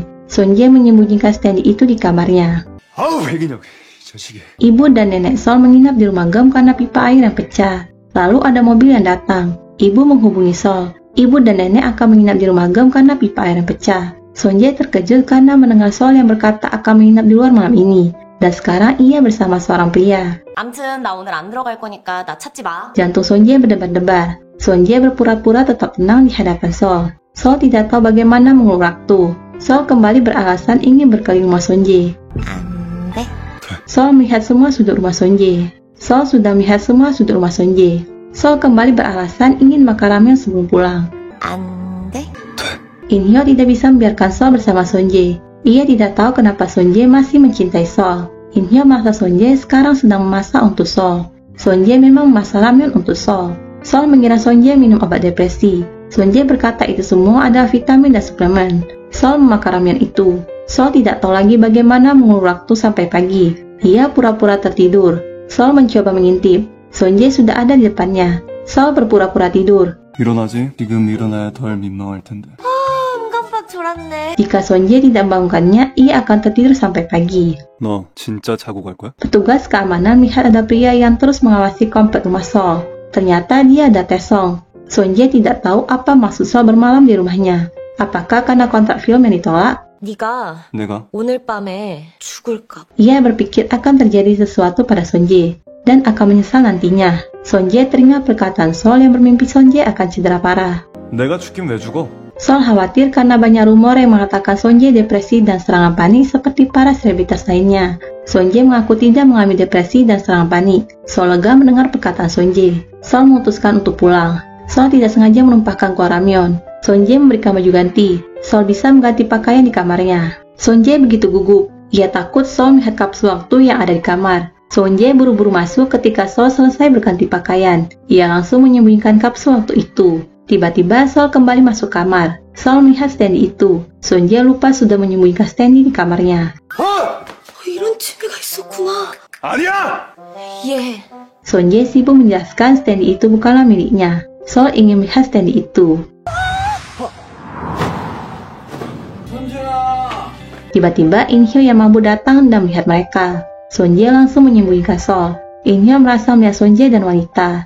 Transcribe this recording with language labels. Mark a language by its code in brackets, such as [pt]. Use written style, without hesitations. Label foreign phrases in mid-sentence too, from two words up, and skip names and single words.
[id] Sonje menyembunyikan standee itu di kamarnya. Ibu dan nenek Sol menginap di rumah Gem karena pipa air yang pecah. Lalu ada mobil yang datang. Ibu menghubungi Sol. Ibu dan nenek akan menginap di rumah Gem karena pipa air yang pecah. Sonje terkejut karena mendengar Sol yang berkata akan menginap di luar malam ini. Dan sekarang ia bersama seorang pria. [ko] 암튼 나 오늘 안 들어갈 거니까 나 찾지 마. [id] Jantung Sonje berdebar-debar. Sonje berpura-pura tetap tenang di hadapan Sol. Sol tidak tahu bagaimana mengulur waktu. Sol kembali beralasan ingin berkeliling rumah Sonje. [ko] 안 돼. [id] Sol melihat semua sudut rumah Sonje. Sol sudah melihat semua sudut rumah Sonje. Sol kembali beralasan ingin makan ramen sebelum pulang. [ko] 안 돼. [id] Inhyo tidak bisa membiarkan Sol bersama Sonje. Ia tidak tahu kenapa Sonje masih mencintai Sol. Inhyo merasa Sonje sekarang sedang memasak untuk Sol. Sonje memang memasak ramen untuk Sol. Sol mengira Sonje minum obat depresi. Sonje berkata itu semua adalah vitamin dan suplemen. Sol memakan ramen itu. Sol tidak tahu lagi bagaimana mengulur waktu sampai pagi. Ia pura-pura tertidur. Sol mencoba mengintip. Sonje sudah ada di depannya. Sol berpura-pura tidur. [ko] 일어나지? 지금 일어나야 덜 민망할 텐데. 깜빡 졸았네. [id] Jika Sonje tidak membangunkannya, ia akan tertidur sampai pagi. [ko] 너 진짜 자고 갈 거야? [id] Petugas keamanan melihat ada pria yang terus mengawasi komplek rumah Sol. Ternyata dia ada Taesong. Sonje tidak tahu apa maksud Sol bermalam di rumahnya. Apakah karena kontrak film yang ditolak? [ko] 네가 내가 오늘 밤에 죽을까 봐. [id] Ia berpikir akan terjadi sesuatu pada Sonje dan akan menyesal nantinya. Sonje teringat perkataan Sol yang bermimpi Sonje akan cedera parah. [ko] 내가 죽긴 왜 죽어? [id] Sol khawatir karena banyak rumor yang mengatakan Sonje depresi dan serangan panik seperti para selebritas lainnya. Sonje mengaku tidak mengalami depresi dan serangan panik. Sol lega mendengar perkataan Sonje. Sol memutuskan untuk pulang. Sol tidak sengaja menumpahkan kuah ramyeon. Sonje memberikan baju ganti. Sol bisa mengganti pakaian di kamarnya. Sonje begitu gugup. Ia takut Sol melihat kapsul waktu yang ada di kamar. Sonje buru-buru masuk ketika Sol selesai berganti pakaian. Ia langsung menyembunyikan kapsul waktu itu. Tiba-tiba Sol kembali masuk kamar. Sol melihat Stanley itu. Sonje lupa sudah menyembunyikan Stanley di kamarnya. [ko] 이런 취미가 있었구나. 아니야! 예. [id] Sonje sibuk menjelaskan Stanley itu bukanlah miliknya. Sol ingin melihat Stanley itu. Tiba-tiba In-hyo yang mabuk datang dan melihat mereka. Sonje langsung menyembunyikan Sol. In-hyo merasa melihat Sonje dan wanita.